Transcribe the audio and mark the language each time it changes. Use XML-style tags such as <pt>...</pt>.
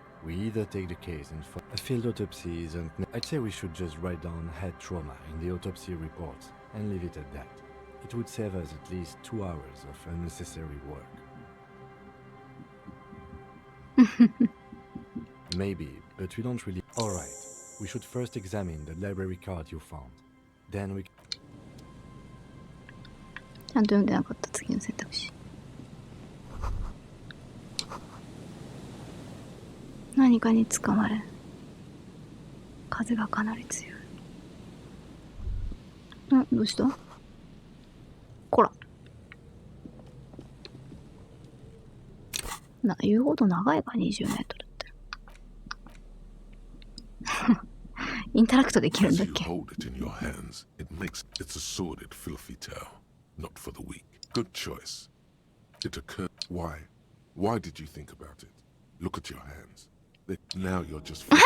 <en>We either take the case and a field autopsy isn't... I'd say we should just write down head trauma in the autopsy reports and leave it at that. It would save us at least 2 hours of unnecessary work. Maybe, but we don't really... Alright, we should first examine the library card you found. Then we...</en> <ja>ちゃんと読んでなかった次の選択肢。何かにつかまれ。風がかなり強い。どうした？こら。言うほど長いか、20メートルって。インタラクトできるんだっけ？</ja> <en>As you hold it in your hands, it's a sordid, filthy tale. Not for the weak. Good choice. It occurred. Why? Why did you think about it? Look at your hands. Now you're just...</en>